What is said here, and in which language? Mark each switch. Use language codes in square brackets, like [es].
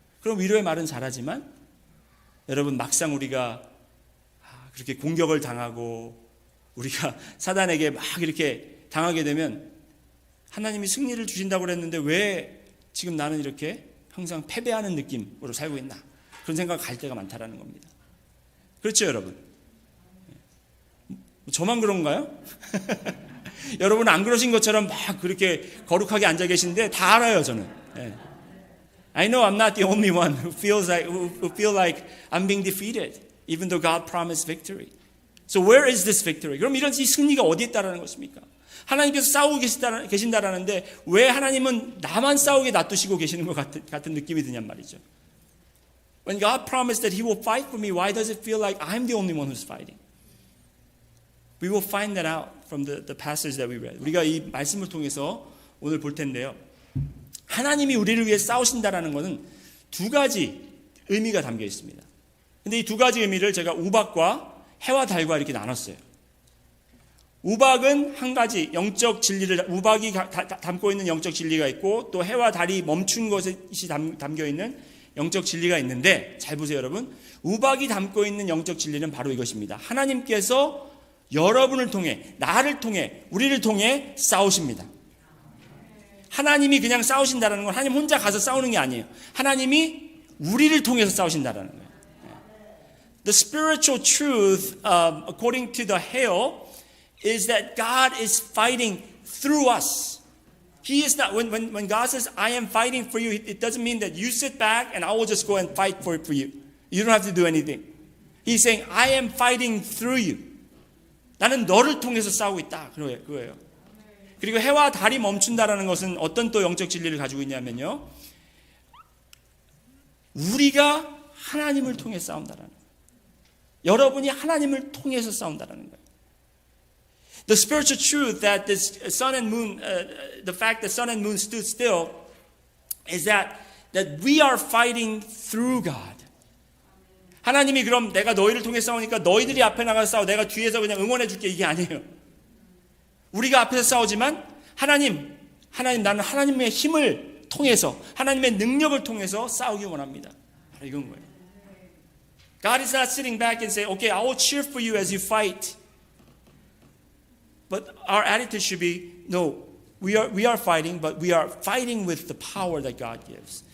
[ko] 그럼 위로의 말은 잘하지만 여러분 막상 우리가 그렇게 공격을 당하고 우리가 사단에게 막 이렇게 당하게 되면 하나님이 승리를 주신다고 그랬는데 왜 지금 나는 이렇게 항상 패배하는 느낌으로 살고 있나? 그런 생각을 갈 때가 많다라는 겁니다. 그렇죠, 여러분? 저만 그런가요? 여러분은 안 그러신 것처럼 막 그렇게 거룩하게 앉아 계신데 다 알아요, 저는. [en] I know I'm not the only one who feel like I'm being defeated, even though God promised victory. So where is this victory? [ko] 그럼 이 승리가 어디에 있다라는 것입니까? 하나님께서 싸우고 계신다라는데 왜 하나님은 나만 싸우게 놔두시고 계시는 것 같은 느낌이 드냔 말이죠. [en] When God promised that He will fight for me, why does it feel like I'm the only one who's fighting? We will find that out from the passage that we read. [ko] 우리가 이 말씀을 통해서 오늘 볼 텐데요. 하나님이 우리를 위해 싸우신다라는 것은 두 가지 의미가 담겨 있습니다. 근데 이 두 가지 의미를 제가 우박과 해와 달과 이렇게 나눴어요. 우박은 한 가지 영적 진리를 우박이 담고 있는 영적 진리가 있고 또 해와 달이 멈춘 것이 담겨 있는 영적 진리가 있는데 잘 보세요, 여러분. 우박이 담고 있는 영적 진리는 바로 이것입니다. 하나님께서 여러분을 통해 나를 통해 우리를 통해 싸우십니다. 하나님이 그냥 싸우신다는 건 하나님 혼자 가서 싸우는 게 아니에요. 하나님이 우리를 통해서 싸우신다는 거예요. [en] The spiritual truth, according to the hail, is that God is fighting through us. He is not. When God says, "I am fighting for you," it doesn't mean that you sit back and I will just go and fight for you. You don't have to do anything. He's saying, "I am fighting through you." [ko] 나는 너를 통해서 싸우고 있다. 그거예요. 그리고 해와 달이 멈춘다라는 것은 어떤 또 영적 진리를 가지고 있냐면요. 우리가 하나님을 통해 싸운다라는 거예요. 여러분이 하나님을 통해서 싸운다라는 거예요. [en] The spiritual truth that this sun and moon, the fact that sun and moon stood still, is that we are fighting through God. [ko] 하나님이 그럼 내가 너희를 통해 싸우니까 너희들이 앞에 나가서 싸워, 내가 뒤에서 그냥 응원해 줄게, 이게 아니에요. 우리가 앞에서 싸우지만 하나님 나는 하나님의 힘을 통해서 하나님의 능력을 통해서 싸우기 원합니다. 바로 이건 거예요. [en] God is not sitting back and say, "Okay, I will cheer for you as you fight." But our attitude should be, no, we are fighting, but we are fighting with the power that God gives.